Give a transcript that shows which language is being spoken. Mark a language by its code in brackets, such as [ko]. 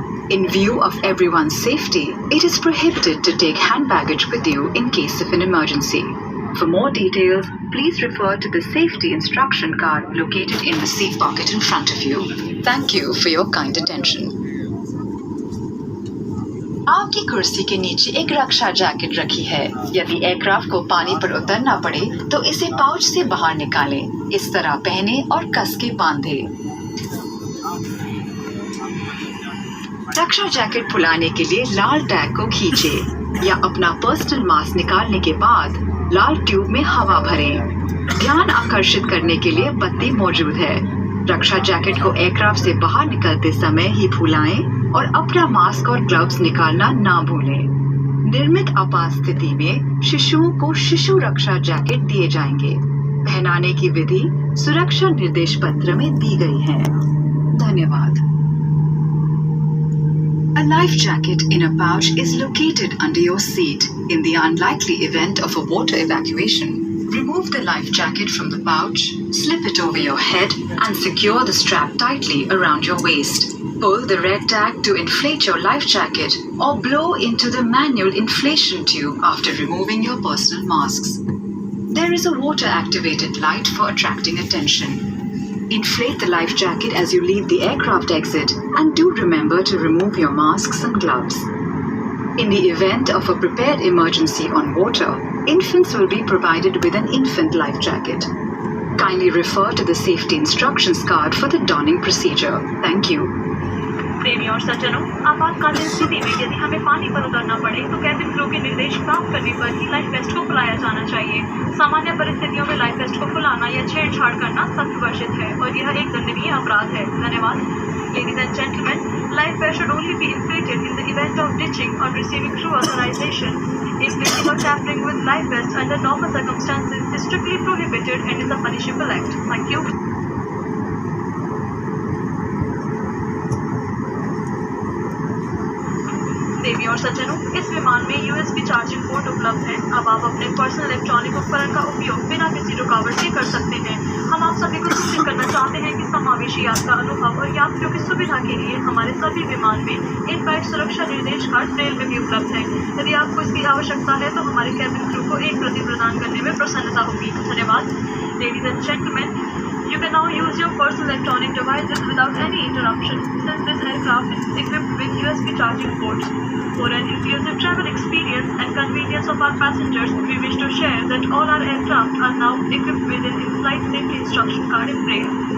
[en] In view of everyone's safety, it is prohibited to take hand baggage with you in case of an emergency. For more details, please refer to the safety instruction card located in the seat pocket in front of you. Thank you for your kind attention. [hi] आपकी कुर्सी के नीचे एक रक्षा jacket रखी है। यदि aircraft को पानी पर उतरना पड़े तो इसे पाउच से बाहर निकालें। इस तरह पहने और कस के बांधे। रक्षा जैकेट फुलाने के लिए लाल टैग को खींचे या अपना पर्सनल मास्क निकालने के बाद लाल ट्यूब में हवा भरें। ध्यान आकर्षित करने के लिए बत्ती मौजूद है। रक्षा जैकेट को एयरक्राफ्ट से बाहर निकलते समय ही फुलाएं और अपना मास्क और ग्लव्स निकालना ना भूलें। निर्मित आपात स्थिति में शिशुओं को शिशु रक्षा जैकेट दिए जाएंगे। पहनाने की विधि सुरक्षा निर्देश पत्र में दी गई है। धन्यवाद। [en] A life jacket in a pouch is located under your seat. In the unlikely event of a water evacuation, remove the life jacket from the pouch, slip it over your head, and secure the strap tightly around your waist. Pull the red tag to inflate your life jacket or blow into the manual inflation tube after removing your personal masks. There is a water-activated light for attracting attention. Inflate the life jacket as you leave the aircraft exit and do remember to remove your masks and gloves. In the event of a prepared emergency on water, infants will be provided with an infant life jacket. Kindly refer to the safety instructions card for the donning procedure. Thank you. [hi] प्रेमी और सज्जनों, आपातकालीन स्थिति में यदि हमें पानी पर उतरना पड़े तो कैबिन क्रू के निर्देश प्राप्त करने पर ही लाइफ वेस्ट को खुलाया जाना चाहिए। सामान्य परिस्थितियों में लाइफ वेस्ट को खुलाना या छेड़छाड़ करना सख्त वर्जित है और यह एक दंडनीय अपराध है। धन्यवाद। [en] Ladies and gentlemen, life vest should only be inflated in the event of ditching or receiving crew authorization. Inflating or tampering with life vests under normal circumstances is strictly prohibited and is a punishable act. Thank you. [hi] देवी और सज्जनों, इस विमान में USB charging port उपलब्ध है। अब आप अपने पर्सनल इलेक्ट्रॉनिक उपकरण का उपयोग बिना किसी रुकावट के कर सकते हैं। हम आप सभी को सूचित करना चाहते हैं कि समावेशी यात्रा अनुभव और यात्रियों की सुविधा के लिए हमारे सभी विमान में इन फ्लाइट सुरक्षा निर्देश कार्ड ब्रेल में भी उपलब्ध है। यदि आपको इसकी आवश्यकता है तो हमारे कैबिन क्रू को एक प्रति प्रदान करने में प्रसन्नता होगी। धन्यवाद। [en] Ladies and gentlemen, you can now use your personal electronic devices without any interruption since this aircraft is equipped with USB charging ports. For an inclusive travel experience and convenience of our passengers, we wish to share that all our aircraft are now equipped with an in-flight safety instruction card in Braille.